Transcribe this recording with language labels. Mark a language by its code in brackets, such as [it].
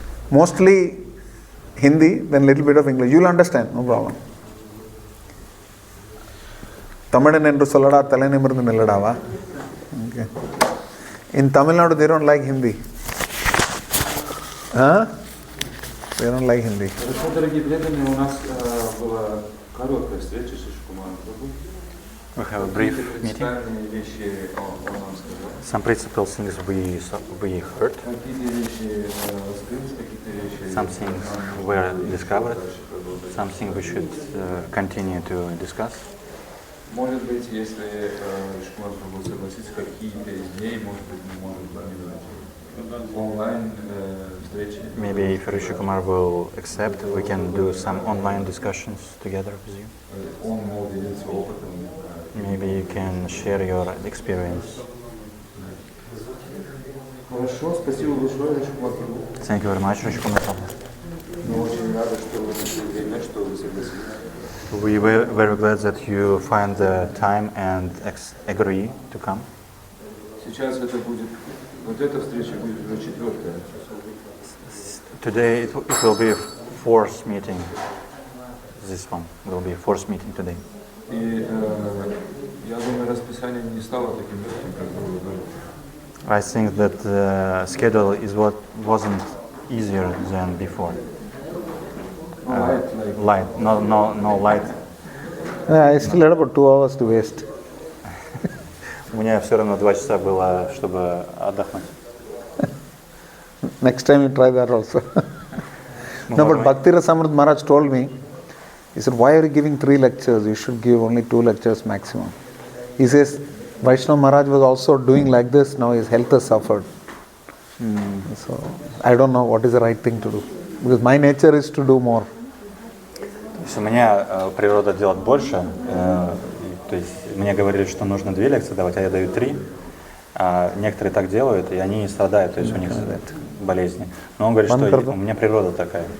[en] Mostly Hindi, then little bit of English. You'll understand, no problem. [ta] Tamidan endu sollada tale nimirundu nilladava. Okay. [en] In Tamil Nadu they don't like Hindi. Huh? They don't like Hindi. [ru] Хорошо, дорогие преданные, у нас была короткая встреча с Шикумаром Прабhu. [en] We have a brief meeting. [ru] Принципиальные вещи он нам сказал. [en] Some principal things we heard. [ru] Какие-то вещи раскрылись, какие-то вещи... [en] Some things were discovered. Something we should continue to discuss. [ru] Может быть, если Шикумар Прабhu согласится, какие-то из дней, может быть, мы можем планировать онлайн встречи. [en] Maybe if Rishi Kumar will accept, we can do some online discussions together with you. [ru] Он может делиться опытом. [en] Maybe you can share your experience. [ru] Хорошо, спасибо большое, Шикумар Прабhu. [en] Thank you very much, Rishi Kumar. [ru] Мы очень рады, что вы нашли время, что вы согласились. [en] We were very glad that you find the time and agree to come. [ru] Сейчас это будет, вот эта встреча будет уже четвертая. [en] Today it will be a fourth meeting. This one will be a fourth meeting today. [ru] И я думаю, расписание не стало таким легким, как было до этого. [en] I think that the schedule is what wasn't easier than before. Light, no light. I still had about 2 hours to waste. [ru] У меня все равно 2 часа было, чтобы отдохнуть. [en] Next time you try that also. No, but Bhakti Rasamrita Maharaj told me, he said, why are you giving 3 lectures? You should give only 2 lectures maximum. He says, Vaishnava Maharaj was also doing like this, now his health has suffered. So, I don't know what is the right thing to do. Because my nature is to do more. [ru] То есть у меня природа делать больше. То есть мне говорили, что нужно 2 лекции давать, а я даю 3. А некоторые так делают, и они страдают, то есть у них болезни. Но он говорит, что у меня природа такая.